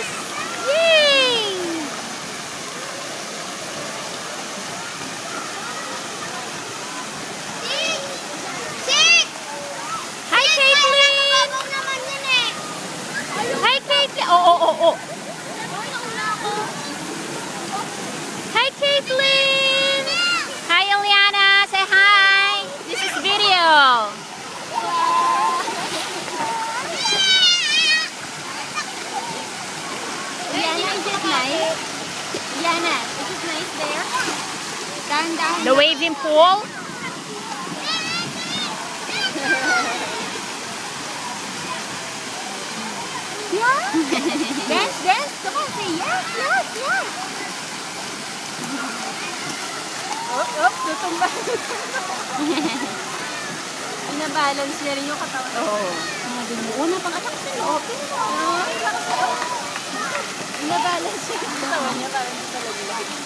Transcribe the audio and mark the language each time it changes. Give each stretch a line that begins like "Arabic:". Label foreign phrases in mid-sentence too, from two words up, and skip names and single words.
English: Yay! Hi, Caitlin! Hi, Caitlin! Oh. Hi, Caitlin! Hi, Eliana! Say hi! This is video! Yana, is it nice? Yana, is it nice there? Down. The waving pool? Yeah. Dance. Come on, say yes.
Filipino: Tutumba. Binabalance niya rin yung katawan. Oo. Una pang atak sa loob. Binabalance niya yung katawan niya para hindi talaga.